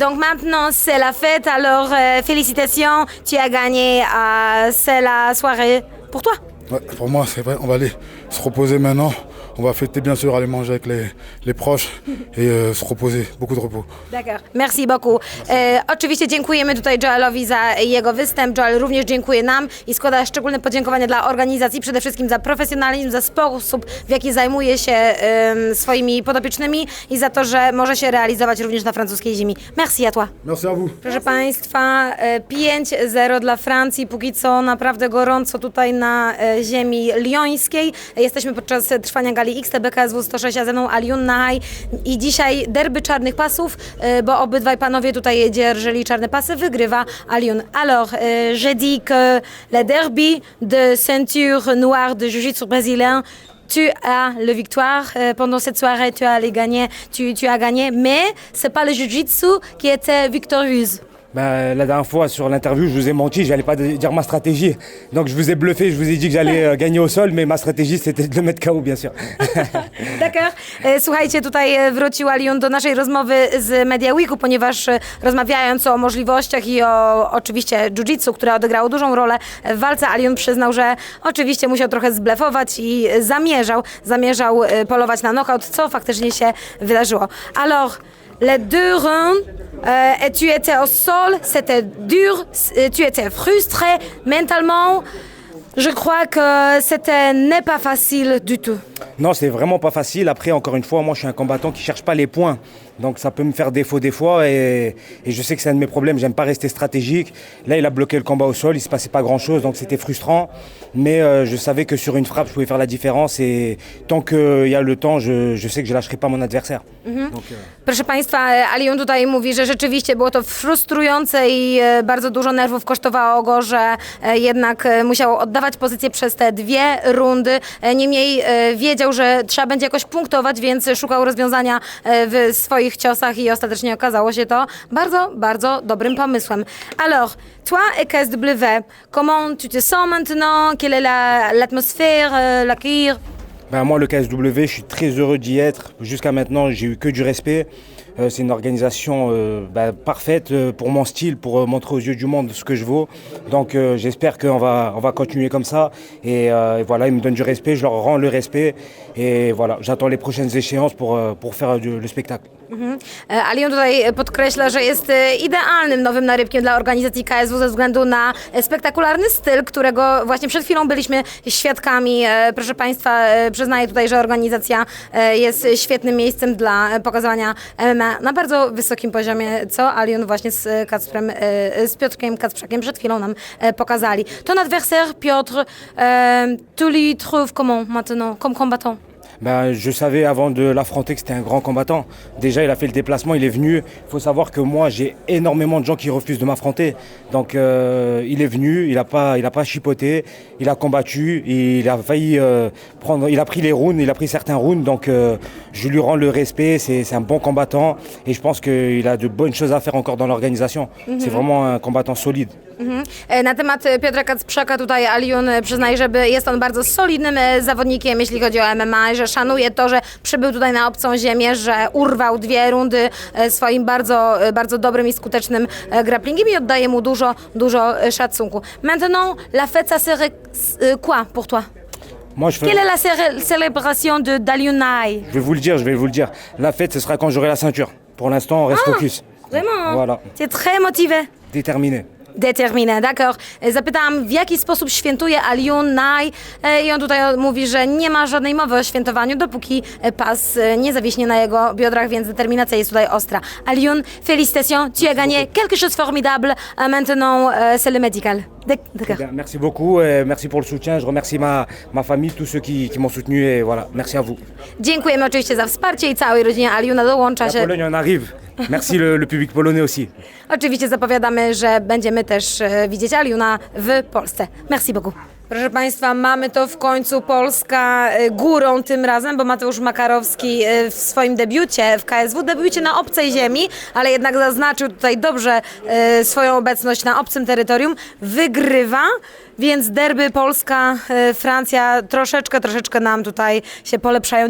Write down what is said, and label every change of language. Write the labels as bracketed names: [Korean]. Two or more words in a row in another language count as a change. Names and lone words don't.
[French] Donc maintenant, c'est la fête. Alors, félicitations. Tu as gagné. C'est la soirée pour toi. Ouais, pour moi, c'est vrai. On va aller se reposer maintenant. On va fêter, bien sûr, aller manger avec les proches et se reposer. Beaucoup de repos. D'accord. Merci beaucoup. [Polish] Oczywiście dziękujemy tutaj Joelowi za jego występ. Joel również dziękuję nam i składa szczególne podziękowania dla organizacji, przede wszystkim za profesjonalizm, za sposób, w jaki zajmuje się swoimi podopiecznymi i za to, że może się realizować również na francuskiej ziemi. [French] Merci à toi. Merci à vous. [Polish] Proszę Państwa, 5-0 dla Francji. Póki co naprawdę gorąco tutaj na ziemi lyońskiej. Jesteśmy podczas trwania gali XTB KSW 106, a ze mną Alioune Nahai i dzisiaj derby czarnych pasów, bo obydwaj panowie tutaj dzierżyli czarne pasy, wygrywa Alioune. [French] Alors, j'ai dit que le derby de ceinture noire de jiu-jitsu brésilien, tu as la victoire pendant cette soirée, tu as gagné, mais c'est pas le jiu-jitsu qui était victorieuse. Ben, la dernière fois sur l'interview, je vous ai menti, j'allais pas dire ma stratégie. Donc je vous ai bluffé, je vous ai dit que j'allais gagner au sol, mais ma stratégie c'était de le mettre KO, bien sûr. D'accord. [Polish] Słuchajcie, tutaj wrócił Alioune do naszej rozmowy z Media Weeku, ponieważ rozmawiając o możliwościach i o oczywiście jiu-jitsu, które odegrało dużą rolę w walce, Alioune przyznał, że oczywiście musiał trochę zblefować i zamierzał polować na knockout, co faktycznie się wydarzyło. [French] Alors, les deux rounds, tu étais au sol, c'était dur, tu étais frustré mentalement. Je crois que c'était n'est pas facile du tout. Non, c'est vraiment pas facile. Après, encore une fois, moi je suis un combattant qui cherche pas les points. Donc ça peut me faire défaut des fois et je sais que c'est un de mes problèmes, j'aime pas rester stratégique. Là il a bloqué le combat au sol, il se passait pas grand chose donc c'était frustrant. Mais je savais que sur une frappe je pouvais faire la différence et tant qu'il y a le temps je sais que je lâcherai pas mon adversaire. Donc, [Polish] Proszę Państwa, Alion tutaj mówi, że rzeczywiście było to frustrujące i bardzo dużo nerwów kosztowało go, że jednak musiał oddawać pozycję przez te 2 rundy. Niemniej wiedział, że trzeba będzie jakoś punktować, więc szukał rozwiązania w swoich ciosach i ostatecznie okazało się to bardzo, bardzo dobrym pomysłem. [French] Alors, toi et KSW, comment tu te sens maintenant? Quelle est l'atmosphère, l'accueil? Ben moi, le KSW, je suis très heureux d'y être. Jusqu'à maintenant, j'ai eu que du respect. C'est une organisation parfaite pour mon style, pour montrer aux yeux du monde ce que je vaux. Donc j'espère qu'on va continuer comme ça. Et voilà, ils me donnent du respect, je leur rends le respect. Et voilà, j'attends les prochaines échéances pour faire le spectacle. [Polish] Alion tutaj podkreśla, że jest idealnym nowym narybkiem dla organizacji KSW ze względu na spektakularny styl, którego właśnie przed chwilą byliśmy świadkami. Proszę Państwa, przyznaję tutaj, że organizacja jest świetnym miejscem dla pokazywania MMA na bardzo wysokim poziomie, co Alion właśnie z Piotrkiem Kacprzakiem przed chwilą nam pokazali. [French] Ton adversaire, Piotr, tu lui trouves comment maintenant, comme combattant? Ben, je savais avant de l'affronter que c'était un grand combattant. Déjà, il a fait le déplacement, il est venu. Il faut savoir que moi, j'ai énormément de gens qui refusent de m'affronter. Donc, il est venu, il a pas chipoté, il a combattu, il a failli il a pris les rounds, il a pris certains rounds. Donc, je lui rends le respect. C'est un bon combattant et je pense qu'il a de bonnes choses à faire encore dans l'organisation. C'est vraiment un combattant solide. [Polish] Na temat Piotra Kacprzaka tutaj Alion przyznaje, że jest on bardzo solidnym zawodnikiem, jeśli chodzi o MMA, że szanuje to, że przybył tutaj na obcą ziemię, że urwał 2 rundy swoim bardzo, bardzo dobrym i skutecznym grapplingiem i oddaje mu dużo szacunku. [French] Maintenant, la fête, ça serait quoi pour toi? Moi, je fais... Quelle est la célébration d'Alion Naï? Je vais vous le dire. La fête, ce sera quand j'aurai la ceinture. Pour l'instant, on reste focus. Vraiment? Voilà. Tu es très motivé. Déterminé. Determinę, d'accord. [Polish] Zapytałam, w jaki sposób świętuje Alion Naï i on tutaj mówi, że nie ma żadnej mowy o świętowaniu, dopóki pas nie zawiśnie na jego biodrach, więc determinacja jest tutaj ostra. [French] Alion, félicitations, tu as gagné quelque chose de formidable. Maintenant, c'est le médical. D'accord. Bien, merci beaucoup, merci pour le soutien. Je remercie ma famille, tous ceux qui m'ont soutenu et voilà, merci à vous. [Polish] Dziękujemy oczywiście za wsparcie i całej rodzinie Aliona dołącza [French] La [Polish] się. [French] Pologne on arrive. Merci le public polonais aussi. [Polish] Oczywiście zapowiadamy, że będziemy też widzieć Aliona w Polsce. [French] Merci beaucoup. [Polish] Proszę Państwa, mamy to w końcu, Polska górą tym razem, bo Mateusz Makarowski w swoim debiucie w KSW, debiucie na obcej ziemi, ale jednak zaznaczył tutaj dobrze swoją obecność na obcym terytorium, wygrywa, więc derby Polska-Francja troszeczkę nam tutaj się polepszają.